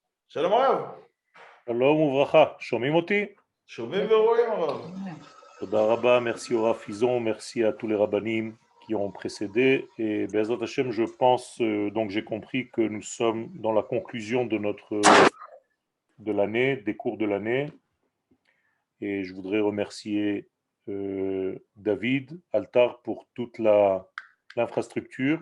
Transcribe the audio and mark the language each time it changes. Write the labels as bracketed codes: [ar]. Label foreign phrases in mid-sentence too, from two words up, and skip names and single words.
[he] שלום הרב, שלום וברכה, שומעים אותי? שומעים ורואים הרב. תודה רבה, [fr] merci au Rav Fizon, merci à tous les rabbinim qui ont précédé. Et [he] בעזרת השם, [fr] je pense, donc j'ai compris que nous sommes dans la conclusion de l'année, des cours de l'année. Et je voudrais remercier David Altar pour toute l'infrastructure.